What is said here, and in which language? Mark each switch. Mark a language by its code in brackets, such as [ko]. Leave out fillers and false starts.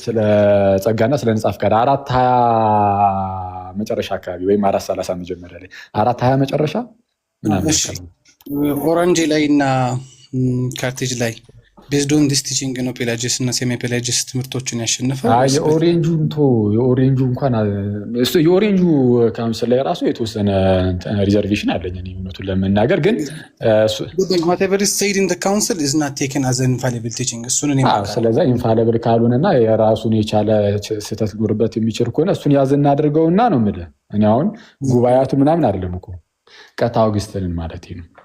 [am] ስለ ጸጋና ስለ ንጻፍ ጋር 420 መጨረሻ አካባቢ ወይም 430 መጀመሪያ ላይ 420 መጨረሻ ምናምን ኦራንጅ ላይ እና ካርቴጅ ላይ [en] ቤዝድ ኦን ዲስ ቲቺንግ [am] ነው ፔላጂየስ እና ሴሚ ፔላጂየስ ትምህርቶችን ያሸነፈው። የኦሬንጁ እንኳን የኦሬንጁ ካውንስል ላይ ራሱ የተወሰነ ሪዘርቬሽን አለኝ እውነቱን ለመናገር ግን [en] whatever is said in the council is not taken as an infallible teaching [am] እሱን እኔ ስለዛ ኢንፋሊብል ካልሆነና የራሱን የቻለ ስህተት ሊኖርበት የሚችል ከሆነ እሱን ያዝ እናድርገውና ነው የምልህ። እኔ አሁን ጉባኤያቱ ምናምን አይደለም እኮ ቀጥታ አውግስቲንን ማለት ነው።